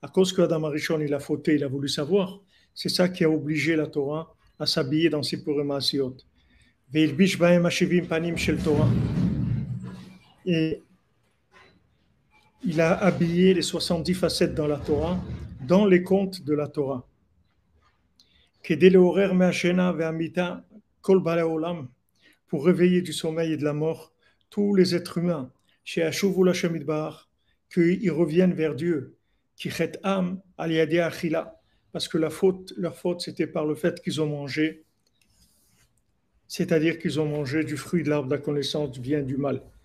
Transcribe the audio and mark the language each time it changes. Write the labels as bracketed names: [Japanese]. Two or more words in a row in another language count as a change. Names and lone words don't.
[French] À cause que Adam Arishon, il a fauté, il a voulu savoir, c'est ça qui a obligé la Torah à s'habiller dans ses Purim Asiot. [Hebrew] והלביש בהם השבעים פנים של תורה. [French] Et il a habillé les 70 facettes dans la Torah, dans les contes de la Torah. Pour réveiller du sommeil et de la mort tous les êtres humains, qu'ils reviennent vers Dieu, parce que leur faute c'était par le fait qu'ils ont mangé, c'est-à-dire qu'ils ont mangé du fruit de l'arbre de la connaissance du bien et du mal.